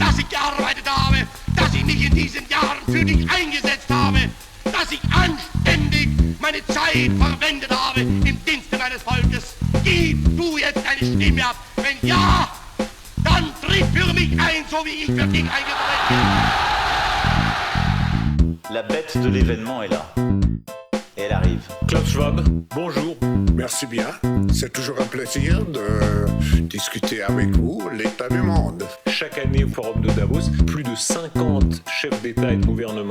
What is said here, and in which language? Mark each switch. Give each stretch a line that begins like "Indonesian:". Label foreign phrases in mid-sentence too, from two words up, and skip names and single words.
German: gearbeitet habe, dass ich mich in diesen Jahren für dich eingesetzt habe, dass ich anständig meine Zeit verwendet habe im Dienste meines Volkes. Gib du jetzt deine Stimme ab. Wenn ja, dann tritt für mich ein, so wie ich für dich eingetreten bin.
French: La bête de l'événement est là. Et elle arrive. Klaus Schwab, bonjour. Merci bien. C'est toujours un plaisir de discuter avec vous l'état du monde. Chaque année au Forum de Davos, plus de 50 chefs d'État et de gouvernement.